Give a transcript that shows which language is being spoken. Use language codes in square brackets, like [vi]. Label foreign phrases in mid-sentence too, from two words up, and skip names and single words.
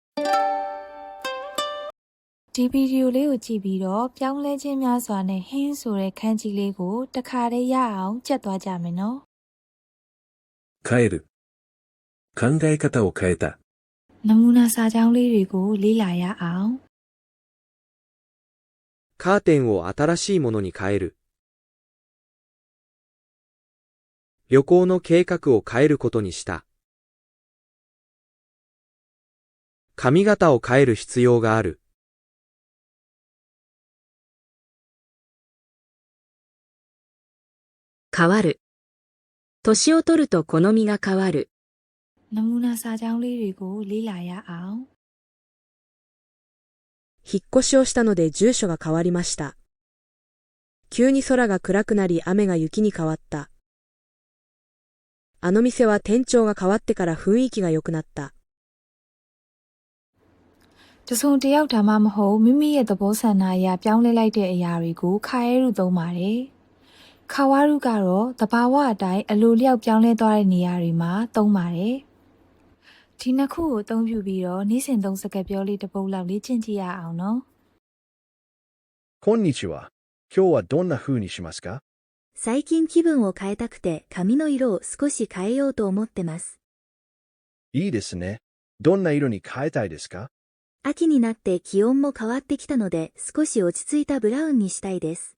[my] ဒီဗီဒီယိုလေးကိုကြည့်ပြီးတော့ပြောင်းလဲခြင်းများစွာနဲ့ဟင်းဆိုတဲ့ခန်းကြီးလေးကိုတခါတည်းရအောင်ကြက်သွားကြမယ်နော်。 [ja] 変える。考え方を変えた。 [my] နမူနာစာကြောင်းလေးတွေကိုလေ့လာရအောင်。 [ja] カーテンを新しいものに変える。旅行の計画を変えることにした。髪型を変える必要がある。変わる。年を取ると好みが変わる。 [my] နမူနာစာကြောင်းလေးတွေကိုလေ့လာရအောင်。 [ja] 引っ越しをしたので住所が変わりました。急に空が暗くなり雨が雪に変わった。あの店は店長が変わってから雰囲気が良くなった。 [my] တစုံတစ်ယောက်ဒါမှမဟုတ်မိမိရဲ့သဘောဆန္ဒအရပြောင်းလဲလိုက်တဲ့အရာတွေကိုခါရဲရုသုံးပါတယ်။ခါဝါရုကတော့သဘာဝအတိုင်းအလိုလျောက်ပြောင်းလဲသွားတဲ့နေရာတွေမှာသုံးပါတယ်။ဒီနှစ်ခုကိုအသုံးပြုပြီးတော့နေ့စဉ်သုံးစကားပြောလေးတစ်ပုဒ်လောက်လေ့ကျင့်ကြည့်ရအောင်နော် [ja] こんにちは。今日はどんな風にしますか？最近気分を変えたくて髪の色を少し変えようと思ってます。いいですね。どんな色に変えたいですか？秋になって気温も変わってきたので少し落ち着いたブラウンにしたいです。